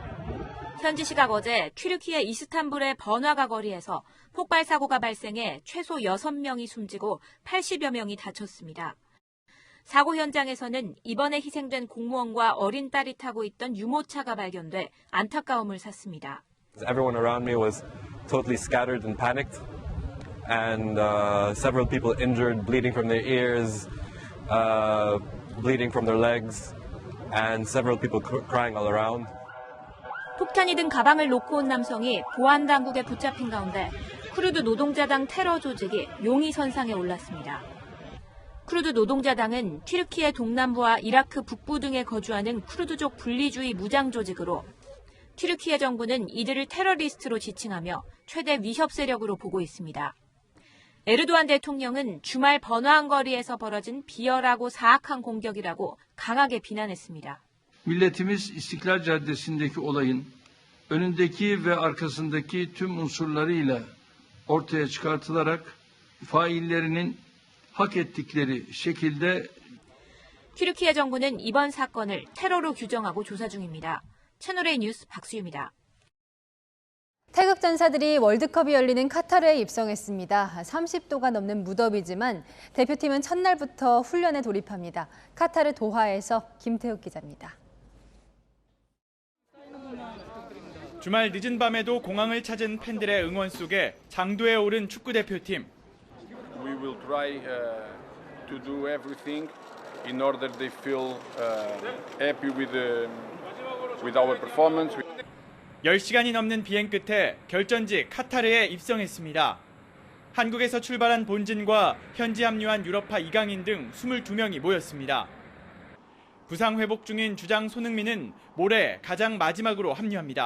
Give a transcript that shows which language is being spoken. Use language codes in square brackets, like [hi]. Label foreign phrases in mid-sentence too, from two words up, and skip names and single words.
[ko] 현지 시각 어제 튀르키예 이스탄불의 번화가 거리에서 폭발 사고가 발생해 최소 6명이 숨지고 80여 명이 다쳤습니다. 사고 현장에서는 이번에 희생된 공무원과 어린 딸이 타고 있던 유모차가 발견돼 안타까움을 샀습니다. [en] Everyone around me was totally scattered and panicked, and several people injured, bleeding from their ears, bleeding from their legs. and several people crying all around. [ko] 폭탄이 든 가방을 놓고 온 남성이 보안 당국에 붙잡힌 가운데 쿠르드 노동자당 테러 조직이 용의 선상에 올랐습니다. 쿠르드 노동자당은 튀르키예 동남부와 이라크 북부 등에 거주하는 쿠르드족 분리주의 무장 조직으로 튀르키예 정부는 이들을 테러리스트로 지칭하며 최대 위협 세력으로 보고 있습니다. 에르도안 대통령은 주말 번화한 거리에서 벌어진 비열하고 사악한 공격이라고 강하게 비난했습니다. [tr] Milletimiz İstiklal Caddesi'ndeki olayın önündeki ve arkasındaki tüm unsurlarıyla ortaya çıkartılarak faillerinin hak ettikleri şekilde [ko] 튀르키예 정부는 이번 사건을 테러로 규정하고 조사 중입니다. 채널A 뉴스 박수유입니다. 태극 전사들이 월드컵이 열리는 카타르에 입성했습니다. 30도가 넘는 무더위지만 대표팀은 첫날부터 훈련에 돌입합니다. 카타르 도하에서 김태욱 기자입니다. 주말 늦은 밤에도 공항을 찾은 팬들의 응원 속에 장도에 오른 축구 대표팀. [en] We will try to do everything in order they feel happy with our performance. [ko] 10시간이 넘는 비행 끝에 결전지 카타르에 입성했습니다. 한국에서 출발한 본진과 현지 합류한 유럽파 이강인 등 22명이 모였습니다. 부상 회복 중인 주장 손흥민은 모레 가장 마지막으로 합류합니다.